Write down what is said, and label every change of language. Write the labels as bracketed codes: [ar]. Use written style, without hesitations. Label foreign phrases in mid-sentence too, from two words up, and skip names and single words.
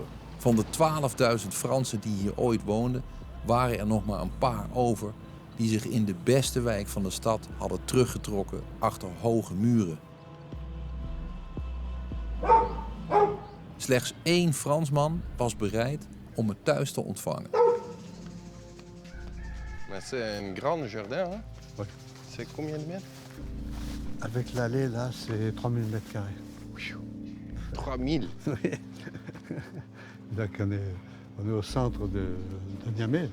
[nl] Van de 12.000 Fransen die hier ooit woonden, waren er nog maar een paar over die zich in de beste wijk van de stad hadden teruggetrokken achter hoge muren. Slechts 1 Fransman was bereid om me thuis te ontvangen. [fr] Mais c'est un grand jardin, hein? Oui. C'est combien de mètres? Avec l'allée, là, c'est 3000 mètres carrés. 3000? Oui. Donc on est au centre de Niamey.